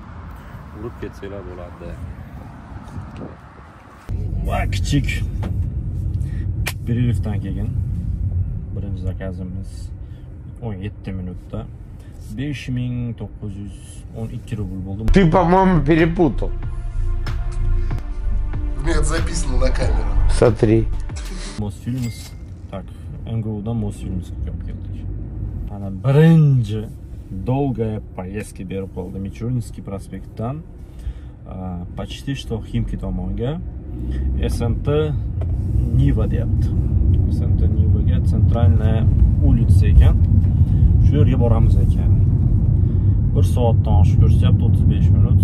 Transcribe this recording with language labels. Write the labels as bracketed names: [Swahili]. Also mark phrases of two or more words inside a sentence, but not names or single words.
[Uzbek] Urib ketsanglar bo'ladi. Va kichik перерывdan keyin birinchi zakazimiz 17 minutda 5912 rubl bo'ldi. [Russian] Ты, по-моему, перепутал. Нет, записано на камеру. Смотри. [Uzbek] Mosfilms, tak, MGU'dan Mosfilmsga olib keldik. Ana birinchi [Russian] долгая поездка [Uzbek] berib qoldi. Michurninsky prospektdan [Russian] почти что [Uzbek] Ximki tomonga SMT Niva deyapti. SMT Nivaga Centralная улица ekan. Shu yerga boramiz ekan. 1 soatdan oshiq ko'rsatyapti, 35 minut.